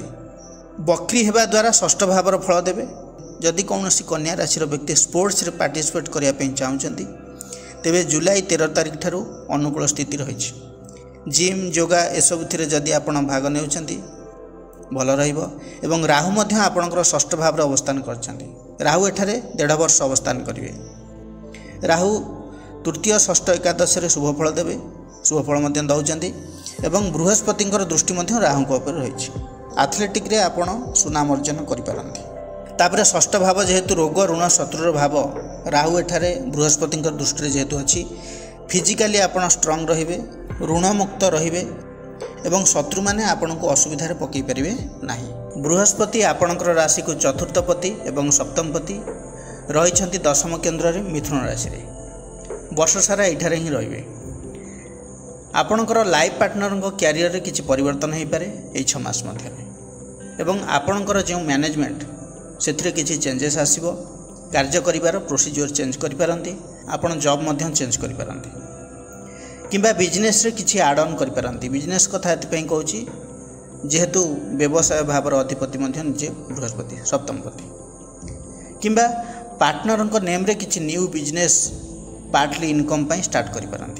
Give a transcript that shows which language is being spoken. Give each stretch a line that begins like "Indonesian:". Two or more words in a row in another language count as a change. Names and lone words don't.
Odia: ବକ୍ରୀ ହେବା ଦ୍ୱାରା ଷଷ୍ଠ ଭାବର ଫଳ ଦେବେ। ଯଦି କୌଣସି କନ୍ୟା ରାଶି ବ୍ୟକ୍ତି ସ୍ପୋର୍ଟସ ରେ ପାର୍ଟିସିପେଟ କରିବା ପାଇଁ ଚାହୁଁଛନ୍ତି ତେବେ ଜୁଲାଇ 13 ତାରିଖ ଠାରୁ ଅନୁକୂଳ ସ୍ଥିତି ରହିଛି।
English: gym yoga
Odia: ଏସବୁ ଥିରେ ଯଦି ଆପଣ ଭାଗ ନେଉଛନ୍ତି ଭଲ ରହିବ ଏବଂ ରାହୁ ମଧ୍ୟ ଆପଣଙ୍କର ଷଷ୍ଠ ଭାବ ରେ ଅବସ୍ଥାନ କରୁଛନ୍ତି। ରାହୁ ଏଠାରେ 1.5 ବର୍ଷ ଅବସ୍ଥାନ କରିବେ। ରାହୁ ତୃତୀୟ ଷଷ୍ଠ ଏକାଦଶ ରେ ଶୁଭ ଫଳ ଦେବେ। ଶୁଭ ଫଳ ମଧ୍ୟ ଦେଉଛନ୍ତି ଏବଂ ବୃହସ୍ପତିଙ୍କର ଦୃଷ୍ଟି ମଧ୍ୟ ରାହୁଙ୍କ ଉପର ରହିଛି। ଆଥଲେଟିକ ରେ ଆପଣ ସୁନାମ ଅର୍ଜନ କରି ପାରନ୍ତି। ତାପରେ ଷଷ୍ଠ ଭାବ ଯେହେତୁ ରୋଗ ଋଣ ଶତ୍ରୁର ଭାବ ରାହୁ ଏଠାରେ ବୃହସ୍ପତିଙ୍କର ଦୃଷ୍ଟି ରେ ଯେହେତୁ ଅଛି ଫିଜିକାଲି ଆପଣ ଷ୍ଟ୍ରଙ୍ଗ ରହିବେ, ଋଣ ମୁକ୍ତ ରହିବେ ଏବଂ ଶତ୍ରୁ ମାନେ ଆପଣ କୁ ଅସୁବିଧା ରେ ପକାଇ ପାରିବେ ନାହିଁ। ବୃହସ୍ପତି ଆପଣଙ୍କର ରାଶି କୁ ଚତୁର୍ଥପତି ଏବଂ ସପ୍ତମପତି ରହିଛନ୍ତି ଦଶମ କେନ୍ଦ୍ର ରେ ମିଥୁନ ରାଶି ରେ। ବର୍ଷ ସାରା ଏଠାରେ ହିଁ ରହିବେ। ଆପଣଙ୍କର
English: life partner
Odia: କୁ କ୍ୟାରିୟର ରେ କିଛି ପରିବର୍ତ୍ତନ ହୋଇ ପାରେ ଏଇ 6 ମାସ ମଧ୍ୟରେ ଏବଂ ଆପଣଙ୍କର ଯୋ ମ୍ୟାନେଜମେଣ୍ଟ ସେଥିରେ କିଛି ଚେଞ୍ଜେସ ଆସିବ। କାର୍ଯ୍ୟ କରିବାର
English: procedure change
Odia: କରି ପାରନ୍ତି। ଆପଣ ଜବ ମଧ୍ୟ ଚେଞ୍ଜ କରି ପାରନ୍ତି କିମ୍ବା ବିଜନେସ ରେ କିଛି
English: add on
Odia: କରି ପାରନ୍ତି। ବିଜନେସ କଥା ଏଥି ପାଇଁ କହୁଛି ଯେହେତୁ ବ୍ୟବସାୟ ଭାବର ଅଧିପତି ମଧ୍ୟ ନିଜେ ବୃହସ୍ପତି ସପ୍ତମପତି କିମ୍ବା ପାର୍ଟନର କୁ ନେମ ରେ କିଛି
English: new business partly income
Odia: ପାଇଁ ଷ୍ଟାର୍ଟ କରି ପାରନ୍ତି।